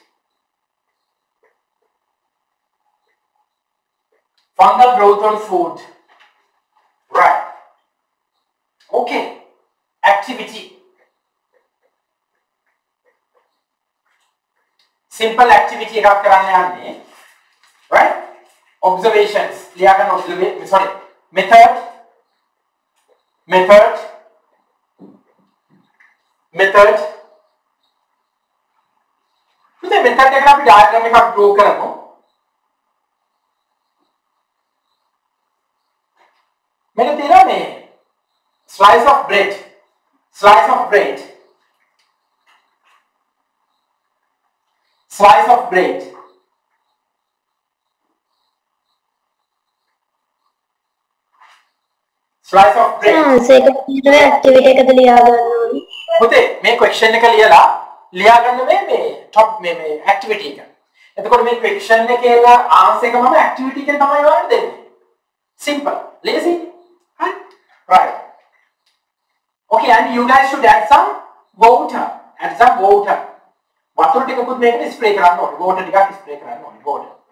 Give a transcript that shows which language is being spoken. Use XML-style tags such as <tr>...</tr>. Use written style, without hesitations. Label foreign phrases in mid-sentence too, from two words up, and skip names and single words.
<en>Fungal growth on food. Right. Okay. Activity. Simple activity</en> <si>එකක් කරන්න යන්නේ.</si> <en>Right? Observations. ලියාගන්න method.</en> <si>මේ method එකට අපි diagram එකක් draw කරමු. මෙන්න තියෙනවා මේ</si> <en>slice of bread. Slice of bread. Slice of bread. Slice of bread.</en> <si>activity එකද ලියා ගන්න ඕනේ. පුතේ මේ question එක ලියලා ලියා ගන්න මේ top මේ activity එක. එතකොට මේ question එකේ answer එක මම activity එකෙන් තමයි ඔයාලට දෙන්නේ.</si> <en>Simple. Lazy. Right. Okay, and you guys should add some water.</en> <si>වතුර ටිකකුත් මේකට ස්ප්‍රේ කරන්න ඕනේ. water ටිකක් ස්ප්‍රේ කරන්න ඕනේ. water.</si>